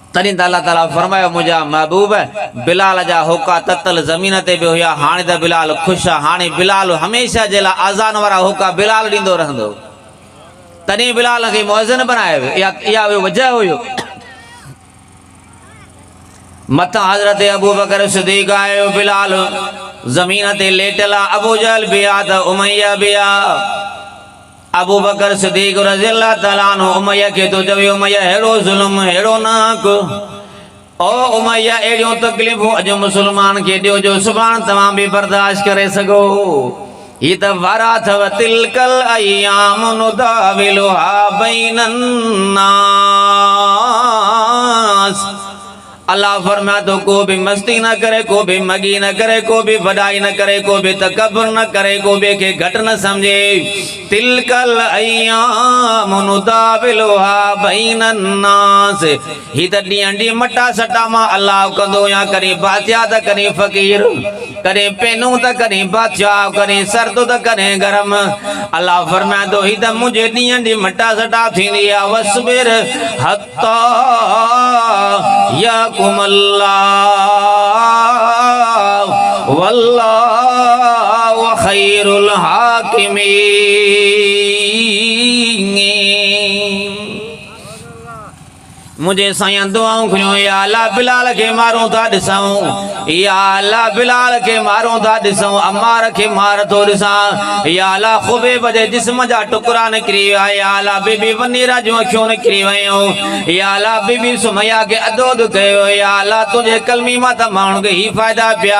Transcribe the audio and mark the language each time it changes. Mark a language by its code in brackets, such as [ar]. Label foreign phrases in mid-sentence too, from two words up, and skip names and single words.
[sd] तॾहिं त अल्लाह ताला फरमायो मुंहिंजा महबूब बिलाल जा होका ततल ज़मीन ते बि हुया, हाणे त बिलाल ख़ुशि आहे, हाणे बिलाल हमेशह जे लाइ आज़ान वारा होका बिलाल ॾींदो रहंदो। तॾहिं बिलाल खे मुअज़्ज़िन बनायो, इहा वजह हुयो। मथां हज़रत अबू बकर सिद्दीक़ आयो, बिलाल ज़मीन ते लेटल आहे, अबू जहल बि आहे त उमैया बि आहे। अबू बकर सिद्दीक़ [ar] رضي الله تعالى عنه [sd] उमैया खे तो चवे, उमैया अहिड़ो ज़ुल्म अहिड़ो नाक, ओ उमैया अहिड़ियूं तकलीफ़ूं अॼु मुस्लमान खे ॾियो जो सुभाणे तव्हां बि बर्दाश्त करे सघो। ही त वारा अथव, [ar] تلك الأيام نداولها بين الناس. [sd] अल्लाह फरमाए तो को भी मस्ती न करे, को भी मगी न करे, को भी वडाई न करे, को भी तकब्बुर न करे, को भी के घट न समझे। [ar] تلك الأيام نداولها بين الناس. [sd] ही त ॾींहं ॾींहं मटा सटा मां अल्लाह कंदो या, कॾहिं बादशाह त कॾहिं फ़कीर, कॾहिं पेनू त कॾहिं बादशाह, कॾहिं सर्द त कॾहिं गरम। अल्लाह फरमाए तो ही त मुंहिंजे ॾींहं ॾींहं मटा सटा थींदी आहे। [ar] واصبر حتى يحكم الله والله خير الحاكمين. [sd] मुझे साईं दुआऊं खणो, या अल्लाह बिलाल के मारूं था ॾिसूं, या अल्लाह बिलाल के मारूं था ॾिसूं, अम्मार के मार थो ॾिसां, या अल्लाह ख़ुबैब जे जिस्म जा टुकड़ा निकिरी विया, या अल्लाह बीबी वनीरा जूं अखियूं निकिरी वियूं, या अल्लाह बीबी सुमैया के अदोद कयो, या अल्लाह तुझे कलमी मां त माण्हुनि खे ही फ़ाइदा पिया।